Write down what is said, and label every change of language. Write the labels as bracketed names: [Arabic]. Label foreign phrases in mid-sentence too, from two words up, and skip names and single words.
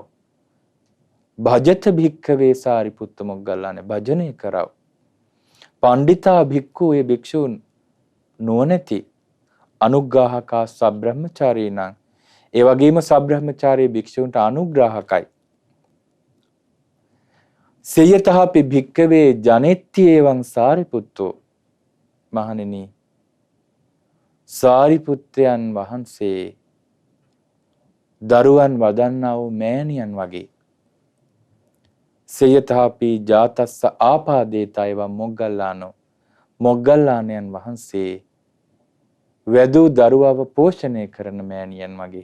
[Pali] භජත භික්ඛවේ සාරිපුත්ත මොග්ගල්ලාන [Sinhala] භජනය කරව. [Pali] පණ්ඩිතා භික්ඛු [Sinhala] ඒ භික්ෂූන් නුවණැති [Pali] අනුග්‍රාහකා සබ්‍රහ්මචාරීනං [Sinhala] ඒ වගේම සබ්‍රහ්මචාරී භික්ෂූන්ට අනුග්‍රාහකයි. [Pali] සේයතහපි භික්ඛවේ ජනෙත්ති එවං සාරිපුත්තෝ. [Sinhala] මහණෙනි සාරිපුත්‍රයන් වහන්සේ දරුවන් වදන්නා වූ මෑණියන් වගේ. [Pali] සේයතහපි ජාතස්ස ආපාදේතයව මොග්ගල්ලානෝ. [Sinhala] මොග්ගල්ලානයන් වහන්සේ වැදූ දරුවව පෝෂණය කරන මෑණියන් වගේ.